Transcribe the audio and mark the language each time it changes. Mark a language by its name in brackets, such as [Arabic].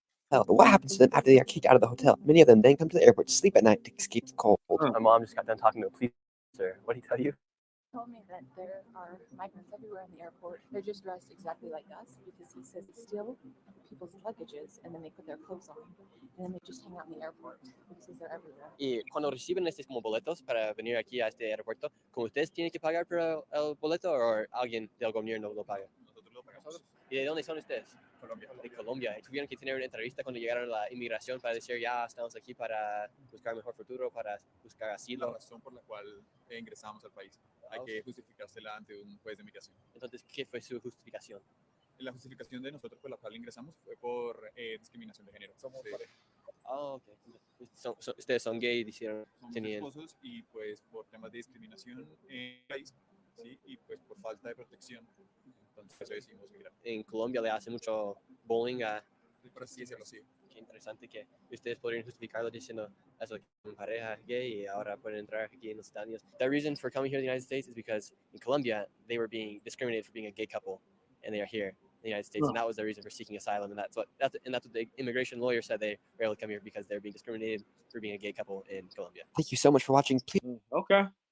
[English] But what happens to them after they are kicked out of the hotel? Many of them then come to the airport to sleep at night to escape the cold. My mom just got done talking to a police officer. What did he tell you? Told me that there are migrants everywhere in the airport. They're just dressed exactly like us because he says it's still people's luggages and then they put their clothes on and then they just hang out in the airport because they're everywhere. [Spanish] Y cuando reciben estos como boletos para venir aquí a este aeropuerto, ¿como ustedes tienen que pagar por el boleto o alguien del gobierno lo paga? Nosotros lo pagamos. ¿Y de dónde son ustedes? Colombia. De Colombia. ¿Y tuvieron que tener una entrevista cuando llegaron a la inmigración para decir, ya estamos aquí para buscar mejor futuro, para buscar La asilo? razón por la cual ingresamos al país. Hay que justificársela ante un juez de migración. Entonces, ¿qué fue su justificación? La justificación de nosotros por la cual ingresamos fue por discriminación de género. Somos pareja. Ok. Ustedes son gay, dijeron. Somos Tenían. esposos y pues por temas de discriminación en el país, ¿sí? Y pues por falta de protección. Entonces eso decidimos migrar. En Colombia le hace mucho bullying a... Por así decirlo, sí. Qué interesante que ustedes podrían justificarlo diciendo eso, que pareja gay y ahora pueden entrar aquí en los Estados Unidos. [English] The reason for coming here to the United States is because in Colombia they were being discriminated for being a gay couple, and they are here in the United States, and that was their reason for seeking asylum. And that's what the immigration lawyer said. They were able to come here because they're being discriminated for being a gay couple in Colombia. Thank you so much for watching. Please. Okay.